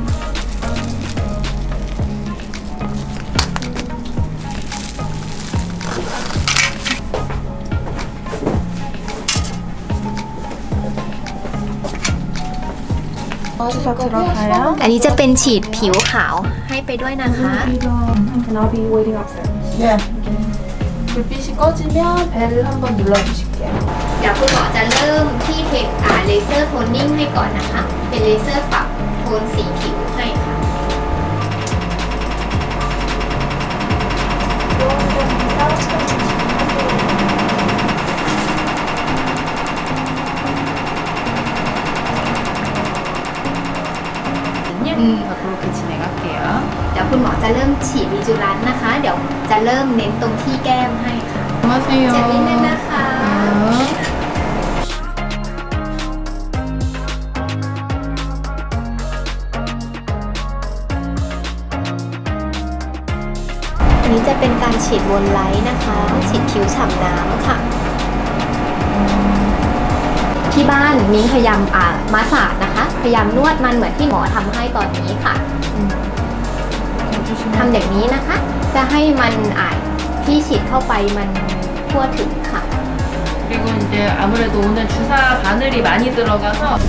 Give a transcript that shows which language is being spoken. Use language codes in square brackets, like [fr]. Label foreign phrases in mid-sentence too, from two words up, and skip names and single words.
[th] อันนี้จะเป็นฉีดผิวขาวให้ไปด้วยนะคะ [ko] 불빛이 꺼지면 벨을 한번 눌러주실게요. [th] เดี๋ยวคุณหมอจะเริ่มที่เลเซอร์โทนนิ่งให้ก่อนนะคะเป็นเลเซอร์ปรับโทนสีผิวให้ค่ะ [ko] 그렇게 진행할게요. [th] เดี๋ยวคุณหมอจะเริ่มฉีดวิจูลันนะคะเดี๋ยวจะเริ่มเน้นตรงที่แก้มให้ค่ะ [ko] 안녕하세요. [th] เจ็บนิดนึงนะคะอันนี้จะเป็นการฉีดวนไลท์นะคะฉีดผิวฉ่ำน้ำค่ะ ที่บ้านมิ้งพยายามมาสาดนะคะพยายามนวดมันเหมือนที่หมอทำให้ตอนนี้ค่ะทำอย่างนี้นะคะจะให้มันที่ฉีดเข้าไปมันทั่วถึงค่ะ [ko] 그리고 이제 아무래도 오늘 주사 바늘이 많이 들어가서